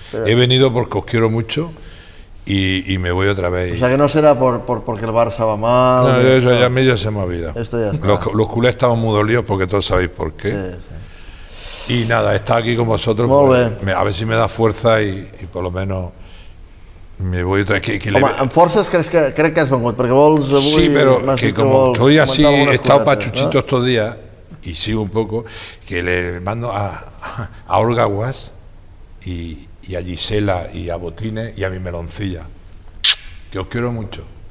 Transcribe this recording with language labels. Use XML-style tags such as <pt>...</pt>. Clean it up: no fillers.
<es>Pero he venido porque os quiero mucho y me voy otra vez. O sea que no será porque el Barça va mal. No, eso ya a mí ya se me ha olvidado. Esto ya está. Los culés estaban muy dolidos porque todos sabéis por qué. Sí, sí. Y nada, está aquí con vosotros. Muy bien. A ver si me da fuerza y por lo menos me voy otra vez.</es> <ca>Home, amb forces crec que has vengut, perquè vols avui... Sí, però que com que</ca> <es>hoy así he estado pachuchito estos días, y sigo un poco, que le mando a Olga Guas, y a Gisela, y a Botines, y a mi Meloncilla, que os quiero mucho.</es>